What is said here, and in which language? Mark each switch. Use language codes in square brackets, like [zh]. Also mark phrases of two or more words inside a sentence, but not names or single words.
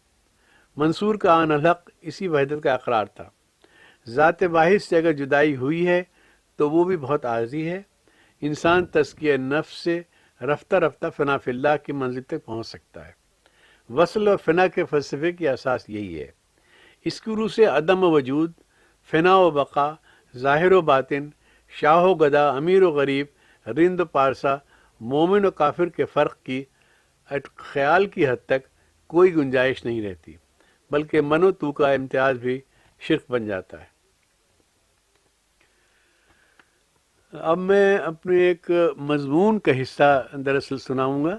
[ur] منصور کا [ar] آن الحق [ur] اسی وحدت کا اقرار تھا۔ ذات واحد سے اگر جدائی ہوئی ہے تو وہ بھی بہت عارضی ہے۔ انسان تزکیہ نفس سے رفتہ رفتہ [ar] فنا فی اللہ [ur] کی منزل تک پہنچ سکتا ہے۔ وصل اور فنا کے فلسفے کی اساس یہی ہے۔ اس کی روح سے عدم و وجود، فنا و بقا، ظاہر و باطن، شاہ و گدا، امیر و غریب، رند و پارسا، مومن و کافر کے فرق کی خیال کی حد تک کوئی گنجائش نہیں رہتی، بلکہ [fa] من و تو [ur] کا امتیاز بھی شرک بن جاتا ہے۔ اب میں اپنے ایک مضمون کا حصہ دراصل سناؤں گا۔